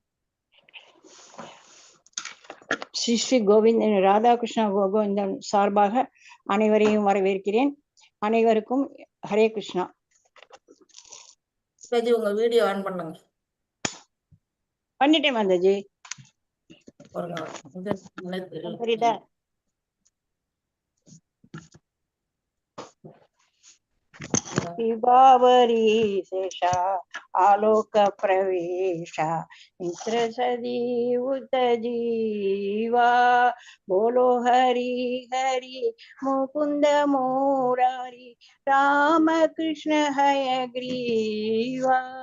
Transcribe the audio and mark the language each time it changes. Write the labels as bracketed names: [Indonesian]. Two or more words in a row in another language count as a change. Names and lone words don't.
[Tamil] ஸ்ரீ ஸ்ரீ கோவிந்தன் ராதாகிருஷ்ணா கோவிந்தன் சார்பாக அனைவரையும் வரவேற்கிறேன். அனைவருக்கும் ஹரே கிருஷ்ணா. புஷ்பாஜி உங்க வீடியோ ஆன் பண்ணுங்க. பண்ணிட்டேன் மாதாஜி. ஒரு சரிதா. [Bangla] বিভাবরী শেষা আলোক প্রবেশা মিত্র সদী উত জীবা বোলো হরি হরি মুকুন্দ মুরারি রাম কৃষ্ণ হয়গ্রীবা